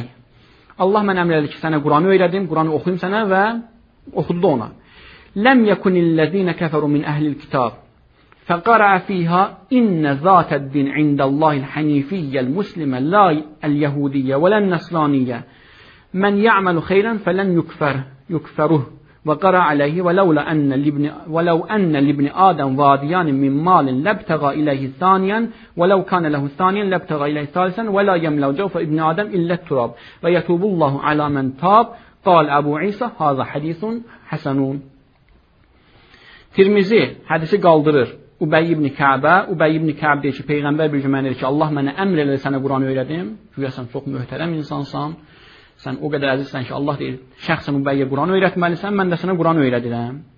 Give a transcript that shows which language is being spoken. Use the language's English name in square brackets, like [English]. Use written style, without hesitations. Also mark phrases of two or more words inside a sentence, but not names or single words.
[Azerbaijani] Allah mən əmr edir ki, sənə Quranı öyrədim, Quranı oxuyum sənə və oxudu da ona. [Arabic] لم يكن الذين كفروا من أهل الكتاب فقرأ فيها إن ذات الدين عند الله الحنيفية المسلمة لا اليهودية ولا النصرانية. من يعمل خيرا فلن يكفره. وقرأ عليه ولو أن لابن آدم واديان من مال لابتغى إليه ثانيا ولو كان له ثانيا لابتغى إليه ثالثا ولا يملأ جوف ابن آدم إلا التراب ويتوب الله على من تاب قال أبو عيسى هذا حديث حسن. [Azerbaijani] Tirmizi hədisi qaldırır. Ubey ibn Kəb deyir ki, Peyğəmbər bir gün mənə deyir ki, Allah mənə əmr elədi sənə Quranı öyrədim. Güya sən çox möhtərəm insansan. Sən o qədər əzizsən ki, Allah deyir, şəxsən Ubeyyə Quranı öyrətməlisən, mən də sənə Quranı öyrədirəm.